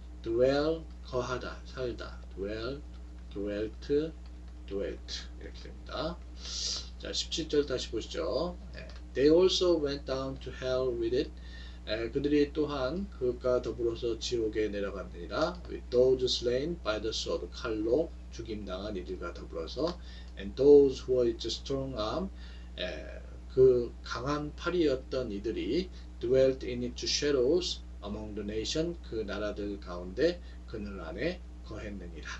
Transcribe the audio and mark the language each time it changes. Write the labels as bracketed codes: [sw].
[ko] dwell 거하다, 살다, dwelt 이렇게 됩니다. 자, 17절 다시 보시죠. [en] They also went down to hell with it. [ko] 그들이 또한 그것과 더불어서 지옥에 내려갔느니라. [en] With those slain by the sword, [ko] 칼로 죽임당한 이들과 더불어서, [en] and those who were strong arm, [ko] 그 강한 팔이었던 이들이 [en] dwelt in its shadows among the nation, [ko] 그 나라들 가운데 그늘 안에 거했느니라.